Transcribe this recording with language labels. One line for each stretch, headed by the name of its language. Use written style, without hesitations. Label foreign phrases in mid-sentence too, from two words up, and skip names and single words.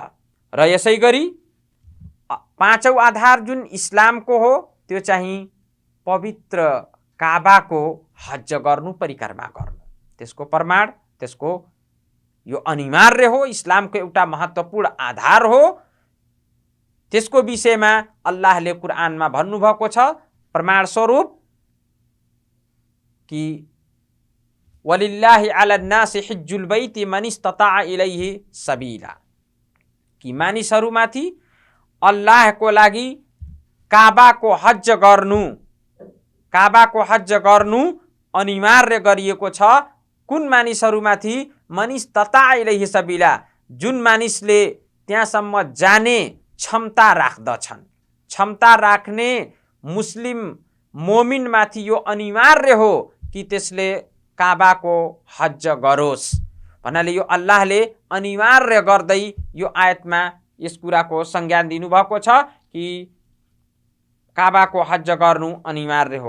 Nepali: र यसै गरी पाँचौं आधार जुन इस्लामको हो त्यो चाहिँ पवित्र काबाको हज गर्नु, परिक्रमा गर्नु, त्यसको प्रमाण, त्यसको यो अनिवार्य हो, इस्लामको एउटा महत्त्वपूर्ण आधार हो। त्यसको विषयमा अल्लाहले कुरानमा भन्नुभएको छ प्रमाण स्वरूप कि
Arabic: ولله على الناس حج البيت من استطاع إليه سبيلا,
Nepali: कि मानिसहरूमाथि अल्लाहको लागि काबाको हज गर्नु अनिवार्य गरिएको छ। कुन मानिसहरूमाथि?
Arabic: من استطاع إليه سبيلا,
Nepali: जुन मानिसले त्यहाँसम्म जाने क्षमता राख्दछन्। क्षमता राख्ने मुस्लिम मोमिनमाथि यो अनिवार्य हो कि त्यसले काबाको हज गरोस् भन्नाले यो अल्लाहले अनिवार्य गर्दै यो आयतमा यस कुराको संज्ञान दिनुभएको छ कि काबाको हज गर्नु अनिवार्य हो।